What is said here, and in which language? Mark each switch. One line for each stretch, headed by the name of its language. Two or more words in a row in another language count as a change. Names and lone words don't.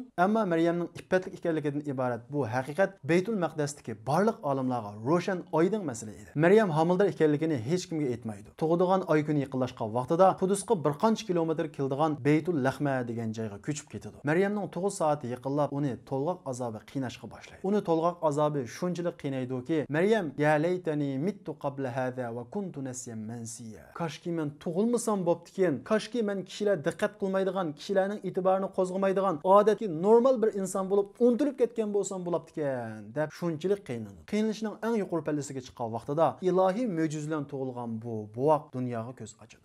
Uzbek: Ammo Maryamning iffetlik ekanligidan iborat bu haqiqat Baytul Maqdisdagi barliq olimlarga ro'shan oydin masala edi. Maryam homildor ekanligini hech kimga aytmaydi. Tug'ilgan oy kuni yaqinlashgan vaqtida Qudusga bir qancha kilometr keladigan Baytul Lahma degan joyga ko'chib ketadi. Maryamning tug'il soati yaqinlab uni to'lg'oq azobi qiynashga boshlaydi.
Arabic: Uni to'lg'oq azobi shunchalik qiynaydi-ki, Maryam يا ليتني مت قبل هذا وكنت نسيا منسيا.
Uzbek: Kashki men tug'ilmasam bo'ptikin. Kashki men kishilar diqqat qilmaydigan, kishilarning e'tiborini qo'zg'amaydigan, odatki normal bir inson bo'lib, unutilib ketgan bo'lsam bo'laptikan deb shunchalik qiynaldi. Qiynalishning eng yuqori pallasiga chiqqan vaqtida ilohiy mo'jiza bilan tug'ilgan bu buvoq dunyoga ko'z ochdi.